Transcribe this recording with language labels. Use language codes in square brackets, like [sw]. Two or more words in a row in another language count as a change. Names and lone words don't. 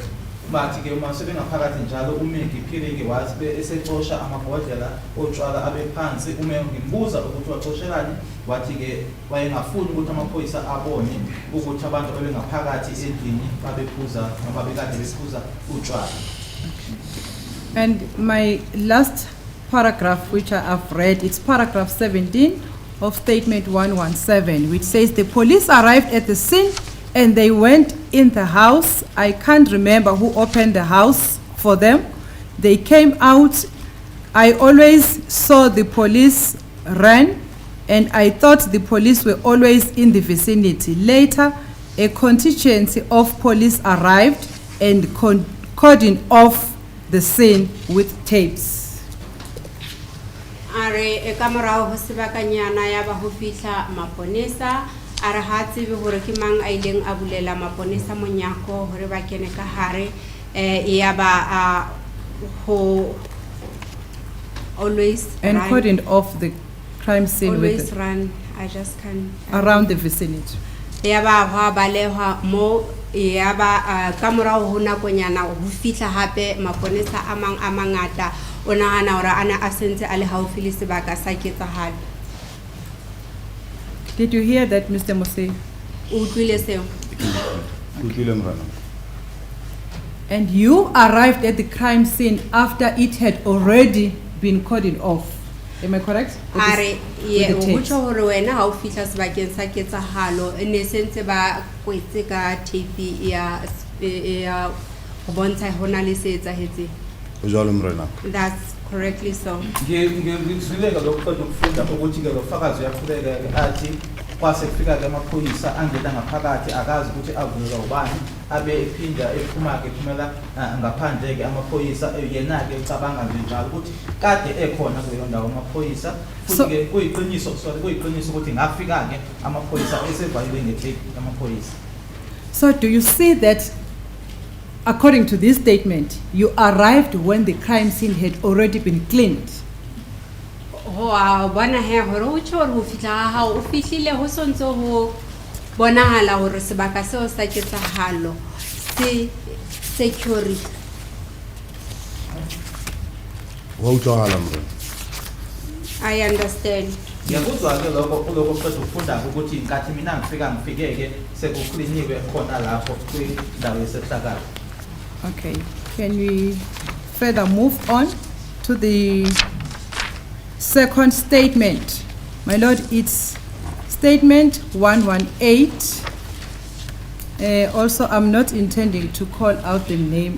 [zu] Bathi ke uma sebengaphakathi njalo uMaggie Piri ke wathi esexosha amabhodlela otshwala abe phansi uma ngimbuza ukuthi waxoshelani wathi ke wayengafuni ukuthi amaphoyisa abone ukuthi abantu bebengaphakathi endlini babephuza noma bekade bephuza utshwala. [en] And my last paragraph which I have read, it's paragraph 17 of statement 117, which says the police arrived at the scene and they went in the house. I can't remember who opened the house for them. They came out. I always saw the police ran, and I thought the police were always in the vicinity. Later, a contingency of police arrived and cordoned off the scene with tapes. [st] Are e ka morao ho sebakanyana ya ba ho fihla maponesa are ha tsebe hore ke mang a ileng a bulela maponesa monyako hore ba kene ka hare ya ba ho always [en] and cordoned off the crime scene always with run. I just can't around the vicinity. [st] ya ba ha balehwa mo ya ba ka morao ho nakonyana ho fihla hape maponesa a mang a mangata o nahana hore ana a sentse a le haufi le sebaka sa ketsahalo. [en] Did you hear that, Mr. Mose? [st] O utlwile seo? Utlwile Morena. [en] And you arrived at the crime scene after it had already been cordoned off. Am I correct? With [st] Are [en] this- [st] ye [en] with the [st] o [en] tapes. [st] botsa hore wena ha o fihla sebakeng sa ketsahalo ne sentse ba kwetse ka tape ya ho bontsha hona le se etsahetseng. O jwalo Morena. [en] That's correctly so. [zu] ngizwileka lokuqeda ukufunda ukuthi ke lo fakazi uyaqhubeka ke athi kwase kufika ke amaphoyisa angena ngaphakathi akazi ukuthi avulelwa ubani abe ephinda ephuma ke phumela ngaphandle ke amaphoyisa yena ke ucabanga nje njalo ukuthi kade ekhona kuleyo ndawo amaphoyisa futhi ke kuyiqiniso kuyiqiniso ukuthi ngafika ke amaphoyisa esevalile ngetape amaphoyisa. [en] So do you see that, according to this statement, you arrived when the crime scene had already been cleaned? [st] Ho a bona he hore o tshore ho fihla ha o fihlile ho sontso ho bonahala hore sebaka seo sa ketsahalo se security. Wa utlwahala Morena. [en] I understand. [zu] Ngiyakuzwa ke lokho kuloko qeda ukufunda ukuthi inkathi mina ngifike ke sekukliniwe khona lapho kwindawo yesehlakalo. [en] Okay. Can we further move on to the second statement? My Lord, it's statement 118. Also, I'm not intending to call out the name.